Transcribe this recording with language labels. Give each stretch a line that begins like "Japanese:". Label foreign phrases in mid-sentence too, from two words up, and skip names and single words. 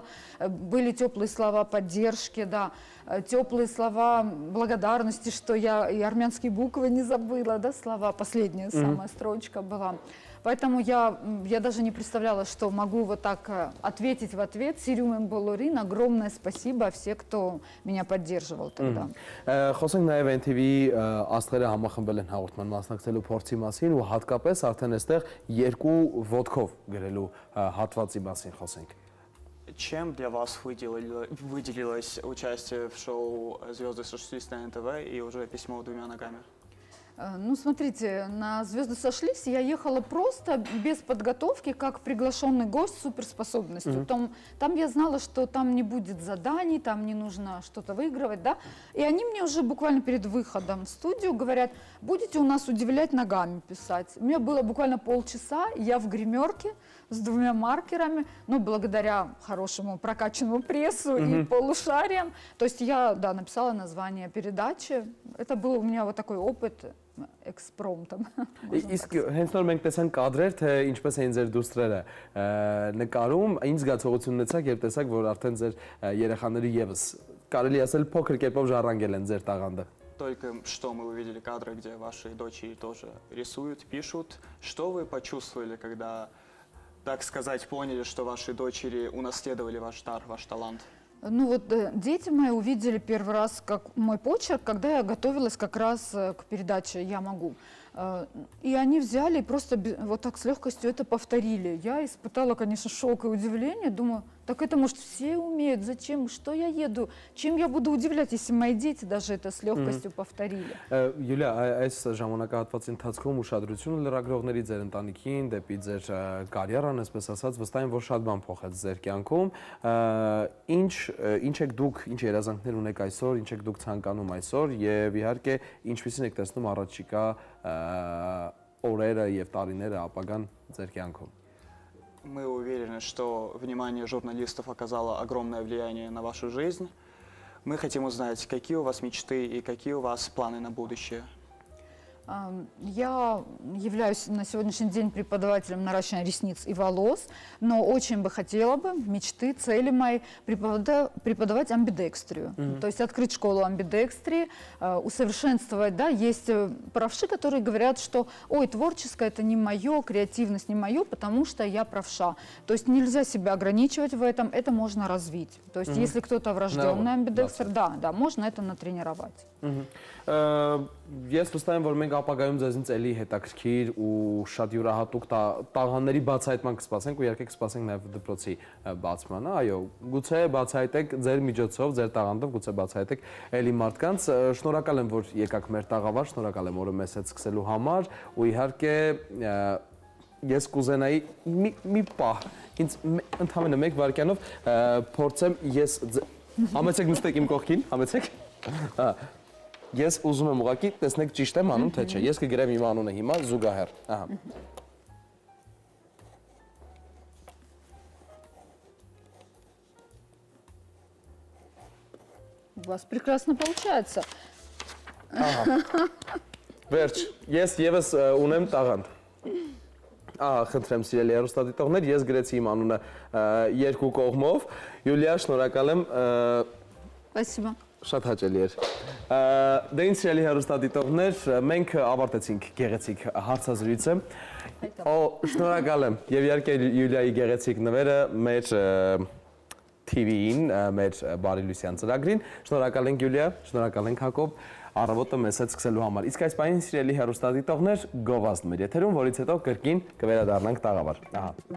Russian: Были теплые слова поддержки, да, теплые слова благодарности, что я и армянские буквы не забыла, да, слова, последняя самая строчка была. Поэтому я даже не представляла, что могу вот так ответить в ответ.
Armenian: Սիրում բոլորին,
Russian: огромное спасибо всем, кто меня поддерживал тогда.
Armenian: Խոսենք նաև NTV-ի աստղերը համախմբել են հաղորդման մասնակցելու փորձի մասին ու հատկապես արդեն այստեղ երկու ոտքով գրելու հատվածի մասին խոսենք։
Russian: Чем для вас выделилось участие в шоу «Звезды сошлись» на НТВ и уже письмо двумя ногами? Ну, смотрите, на «Звезды сошлись» я ехала просто без подготовки, как приглашенный гость с суперспособностью. Там я знала, что там не будет заданий, там не нужно что-то выигрывать, да. И они мне уже буквально перед выходом в студию говорят, будете у нас удивлять, ногами писать. У меня было буквально полчаса, я в гримерке с двумя маркерами, но благодаря хорошему прокачанному прессу и полушариям. То есть я, да, написала название передачи. Это был у меня вот такой опыт экспромтом.
Armenian: Իսկ հենց նոր մենք տեսանք կադրեր, թե ինչպես էին ձեր դուստրերը նկարում, ինչ զգացողություն ունեցաք, երբ տեսաք, որ արդեն ձեր երեխաները եւս կարելի ասել փոքր կերպով ժառանգել են ձեր տաղանդը։
Russian: Только что мы увидели кадры, где ваши дочери тоже рисуют, пишут. Что вы почувствовали, когда, так сказать, поняли, что ваши дочери унаследовали ваш дар, ваш талант? Ну вот дети мои увидели первый раз как мой почерк, когда я готовилась как раз к передаче «Я могу». И они взяли и просто вот так с легкостью это повторили. Я испытала, конечно, шок и удивление. Думаю, так это, может, все умеют. Зачем? Что я еду? Чем я буду удивлять, если мои дети даже это с легкостью повторили?
Armenian: Յուլիա, այս ժամանակահատվածի ընթացքում ուշադրությունը լրագրողների ձեր ընտանիքին, դեպի ձեր կարիերան, այսպես ասած, վստահ եմ, որ շատ բան փոխեց ձեր կյանքում։ Ինչ եք դուք, ինչ երազանքներ ունեք այսօր, ինչ եք դուք ցանկանում այսօր եւ իհարկե ինչպիսին եք տեսնում առաջիկա օրերը եւ տարիները ապագան ձեր կյանքում։
Russian: Мы уверены, что внимание журналистов оказало огромное влияние на вашу жизнь. Мы хотим узнать, какие у вас мечты и какие у вас планы на будущее. Я являюсь на сегодняшний день преподавателем наращивания ресниц и волос, но очень бы хотела бы, мечты, цели мои, преподавать амбидекстрию. То есть открыть школу амбидекстрии, усовершенствовать, да, есть правши, которые говорят, что, ой, творческое это не мое, креативность не мое, потому что я правша. То есть нельзя себя ограничивать в этом, это можно развить. То есть если кто-то врожденный амбидекстер, да, можно это натренировать.
Armenian: Ես վստահ եմ, որ մենք ապագայում ձեզնից էլի հետաքրքիր ու շատ յուրահատուկ տաղանների բացահայտման կսպասենք ու իհարկե կսպասենք նաև դպրոցի բացմանը, այո, գուցե բացահայտեք ձեր միջոցով, ձեր տաղանդով, գուցե բացահայտեք էլի մարդկանց, շնորհակալ եմ, որ եկաք մեր տաղավար, շնորհակալ եմ օրը մեզ հետ սկսելու համար ու իհարկե ես կուզենայի մի պահ, ինձ ընդհանրապես մեկ վայրկյանով փորձեմ ես համեցեք նստեք իմ կողքին, համեցեք։ Ես ուզում եմ ուղղակի տեսնեք ճիշտ եմ անում թե չէ։ Ես կգրեմ իմ անունը հիմա զուգահեռ։ Ահա։
Russian: У вас прекрасно получается.
Armenian: Ահա։ Վերջ, ես եւս ունեմ տաղանդ։ Ահա, խնդրեմ սիրելի հեռուստադիտողներ, ես գրեցի իմ անունը երկու կողմով։ Յուլիա, շնորհակալ եմ։
Russian: Спасибо.
Armenian: Շատ հաճելի էր։ Դե ինձ սիրելի հեռուստադիտողներ, մենք ավարտեցինք գեղեցիկ հարցազրույցը։ Շնորհակալ եմ եւ իհարկե Յուլիայի գեղեցիկ նվերը մեր TV-ին, մեր Բարի Լուսյան ծրագրին։ Շնորհակալ ենք Յուլիա, շնորհակալ ենք Հակոբ, առավոտը մեզ հետ սկսելու համար։ Իսկ այս պահին սիրելի հեռուստադիտողներ, գովազդ մեր եթերում, որից հետո կրկին կվերադառնանք տաղավար։ Ահա։